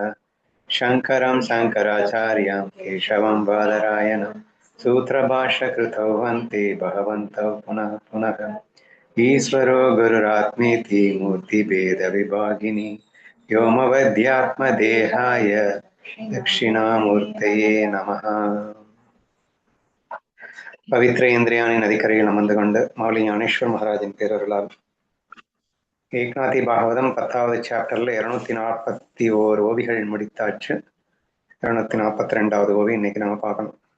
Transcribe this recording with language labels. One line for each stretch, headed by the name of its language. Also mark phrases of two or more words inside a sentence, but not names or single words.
Sanskrit: शङ्करं शङ्कराचार्यं केशवं बादरायणं सूत्रभाष्यकृतौ वन्ते भगवन्तौ पुनः पुनः। ईश्वरो गुरुरात्मेति मूर्तिभेदविभागिनि व्योमवद्यात्मदेहाय दक्षिणामूर्तये नमः।
Tamil: பவித்ர இந்திரியாணி நதிக்கரையில் அமர்ந்து கொண்டு மௌலி ஞானேஸ்வர் மகாராஜின் பேரருளால் ஏக்நாதி பாகவதம் 10வது சாப்டர்ல 241 ஓவிகள் முடித்தாச்சு. 242வது ஓவி இன்னைக்கு நம்ம பார்க்கணும்.